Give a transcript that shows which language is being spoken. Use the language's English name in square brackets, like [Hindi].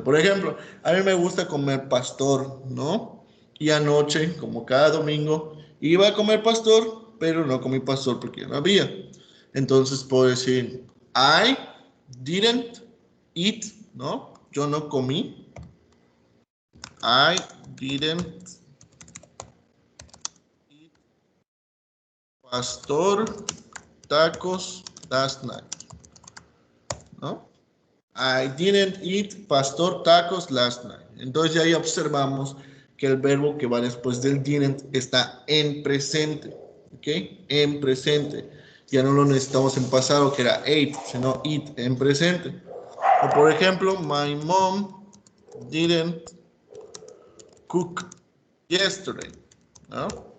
[Spanish] Por ejemplo, a mí me gusta comer pastor, ¿no? Y anoche, como cada domingo, iba a comer pastor, pero no comí pastor porque ya no había. Entonces puedo decir, [English] I didn't eat, [Spanish] ¿no? Yo no comí. [English] I didn't eat pastor tacos last night, ¿no? I didn't eat pastor tacos last night. [Spanish] Entonces ya ahí observamos que el verbo que va después del didn't está en presente, ¿ok? En presente. Ya no lo necesitamos en pasado, que era ate, sino eat en presente. O por ejemplo, [English] my mom didn't cook yesterday, ¿no?